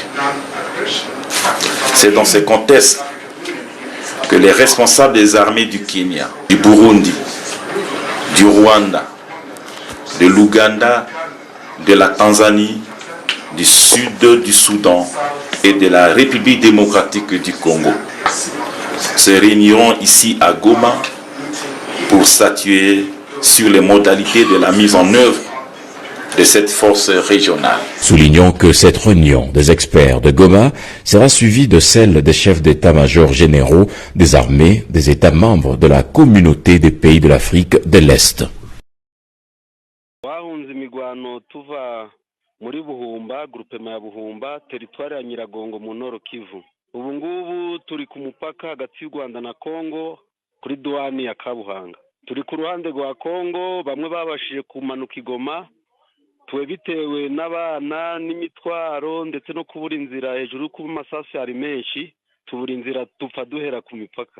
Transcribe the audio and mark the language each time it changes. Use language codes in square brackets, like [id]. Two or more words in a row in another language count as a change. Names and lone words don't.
[fr] C'est dans ce contexte que les responsables des armées du Kenya, du Burundi, du Rwanda, de l'Ouganda, de la Tanzanie, du Sud du Soudan et de la République démocratique du Congo se réuniront ici à Goma pour statuer sur les modalités de la mise en œuvre de cette force régionale. Soulignons que cette réunion des experts de Goma sera suivie de celle des chefs d'état-major généraux des armées des États membres de la communauté des pays de l'Afrique de l'Est. [rw] muri Buhumba, groupement ya Buhumba, territoire ya Nyiragongo mu Nord Kivu. Ubu ngubu turi ku mupaka hagati y'u Rwanda na Kongo kuri douane ya Kabuhanga. Turi ku ruhande rwa Kongo, bamwe babashije kumanuka Igoma, tuwe bitewe n'abana n'imitwaro ndetse no kubura inzira hejuru ku masasu yari menshi, tubura inzira tupfa duhera ku mipaka.